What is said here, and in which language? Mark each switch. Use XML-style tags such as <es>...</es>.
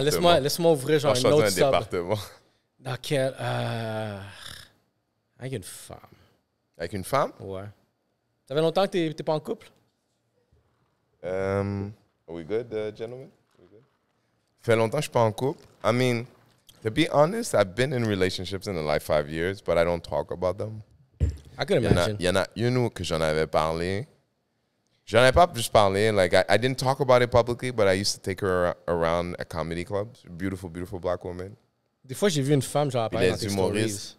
<fr>Laisse-moi ouvrir genre un autre sub. département. Dans quel... avec une femme. Avec une femme? Ouais. Ça fait longtemps que t'es pas en couple?</fr> <en>Are we good, gentlemen?</en> <fr>Ça fait longtemps que je suis pas en couple.</fr> <en>I mean, to be honest, I've been in relationships in the last 5 years, but I don't talk about them. I could imagine.</en> <fr>Il y en a une que j'en avais parlé. J'en ai pas juste parlé.</fr> <en>Like, I didn't talk about it publicly, but I used to take her around at comedy clubs. Beautiful, beautiful black woman.</en> <fr>Des fois, j'ai vu une femme, genre, apparaître dans tes stories.</fr>